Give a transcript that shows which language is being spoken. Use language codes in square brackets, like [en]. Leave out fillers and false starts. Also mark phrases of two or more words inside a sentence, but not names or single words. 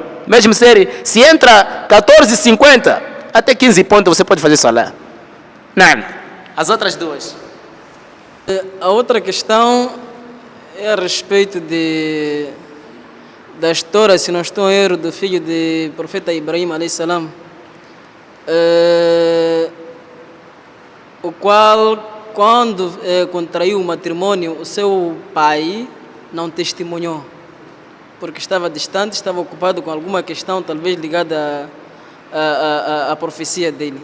[pt] Mesmo se entra 14h50, até 15 pontos você pode fazer salat. Não. As outras duas. A outra questão é a respeito da história, se não estou em erro, do filho do profeta Ibrahim [ar] عليه السلام, [pt] o qual quando contraiu o matrimônio, o seu pai não testemunhou, porque estava distante, estava ocupado com alguma questão, talvez ligada à profecia dele.